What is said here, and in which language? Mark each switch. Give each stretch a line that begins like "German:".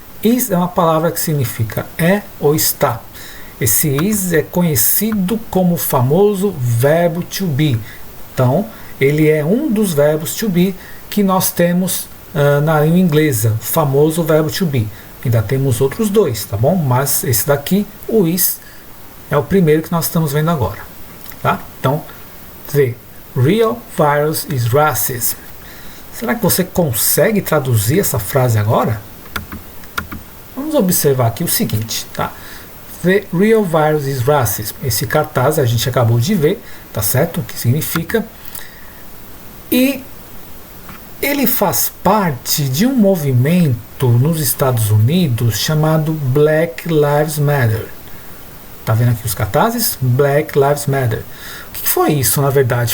Portuguese: Is é uma palavra que significa é ou está. Esse is é conhecido como o famoso verbo to be. Então, ele é um dos verbos to be que nós temos na língua inglesa, o famoso verbo to be. Ainda temos outros dois, tá bom? Mas esse daqui, o is, é o primeiro que nós estamos vendo agora. Tá?
English: Então, the real virus is racist.
Portuguese: Será que você consegue traduzir essa frase agora? Vamos observar aqui o seguinte, tá?
English: The real virus is racist.
Portuguese: Esse cartaz a gente acabou de ver, tá certo? O que significa? E ele faz parte de um movimento nos Estados Unidos chamado Black Lives Matter. Tá vendo aqui os cartazes? Black Lives Matter. O que foi isso, na verdade?